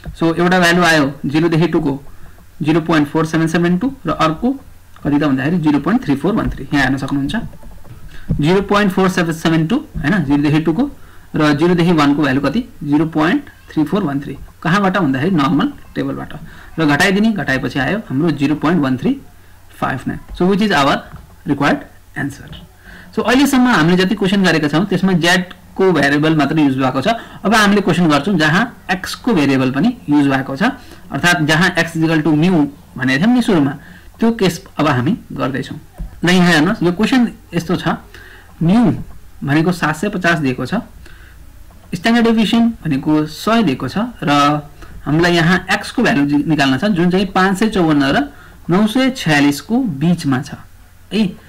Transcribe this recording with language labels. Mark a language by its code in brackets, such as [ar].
[ne] So एउटा value आयो 0 देखि 2 को 0.4772 र अर्को कति त भन्दाखेरि 0.3413। यहाँ हेर्न सक्नुहुन्छ 0.4772 हैन 0 देखि 2 को र 0 देखि 1 को भ्यालु कति 0.3413। कहाँबाट भन्दाखेरि नर्मल टेबलबाट। र घटाइदिने, घटाएपछि आयो हाम्रो 0.1359। [en] So which is our required answer. [ne] So अहिलेसम्म हामीले जति क्वेशन गरेका छौं त्यसमा z को भेरिएबल मात्र युज भएको छ। अब हामीले क्वेशन गर्छौं जहाँ x को भेरिएबल पनि युज भएको छ, अर्थात जहाँ x = μ भनेको थियौं नि सुरुमा, त्यो केस अब हामी गर्दै छौं। ल यहाँ हेर्नुस्, यो क्वेशन यस्तो छ। μ भनेको 750 दिएको छ, स्ट्यान्डर्ड डेभिएसन भनेको 100 दिएको छ र हामीलाई यहाँ x को भ्यालु निकाल्न छ जुन चाहिँ 554 र 946 को बीचमा छ है।